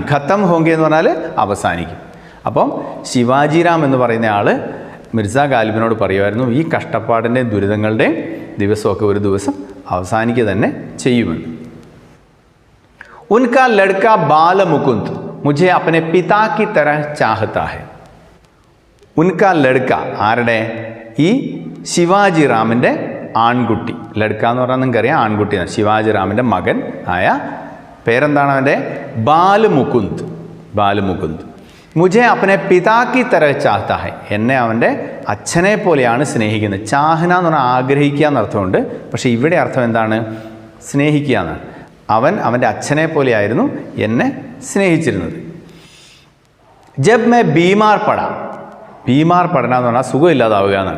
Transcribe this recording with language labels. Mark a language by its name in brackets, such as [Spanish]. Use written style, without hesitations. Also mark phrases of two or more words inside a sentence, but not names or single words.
[Hindi] ख़त्म होंगे [Malayalam] എന്ന് പറഞ്ഞാൽ അവസാനിക്കും. അപ്പം ശിവാജി റാം എന്ന് പറയുന്ന ആൾ മിർസ ഗാലിബിനോട് പറയുമായിരുന്നു, ഈ കഷ്ടപ്പാടിൻ്റെയും ദുരിതങ്ങളുടെയും ദിവസമൊക്കെ ഒരു ദിവസം അവസാനിക്കുക തന്നെ ചെയ്യുമെന്ന്. [Hindi] उनका लड़का ബാല മുകുന്ദ് മുझे अपने पिता की तरह चाहता है. उनका लड़का, [Malayalam] ആരുടെ? ഈ ശിവാജി റാമിൻ്റെ ആൺകുട്ടി. ലഡ്ക എന്ന് പറഞ്ഞാൽ നിങ്ങൾക്കറിയാം ആൺകുട്ടിയാണ്. ശിവാജി റാമിൻ്റെ മകൻ ആയ പേരെന്താണ് അവൻ്റെ? ബാലമുകുന്ദ്. [Hindi] മുझे अपने पिता की तरह चाहता है. [Malayalam] എന്നെ അവൻ്റെ അച്ഛനെ പോലെയാണ് സ്നേഹിക്കുന്നത്. ചാഹന എന്ന് പറഞ്ഞാൽ ആഗ്രഹിക്കുക എന്നർത്ഥമുണ്ട്. പക്ഷേ ഇവിടെ അർത്ഥം എന്താണ്? സ്നേഹിക്കുക എന്നാണ്. അവൻ അവൻ്റെ അച്ഛനെ പോലെയായിരുന്നു എന്നെ സ്നേഹിച്ചിരുന്നത്. [Hindi] जब मैं बीमार पड़ा [Malayalam] എന്ന് പറഞ്ഞാൽ സുഖമില്ലാതാവുക എന്നാണ്.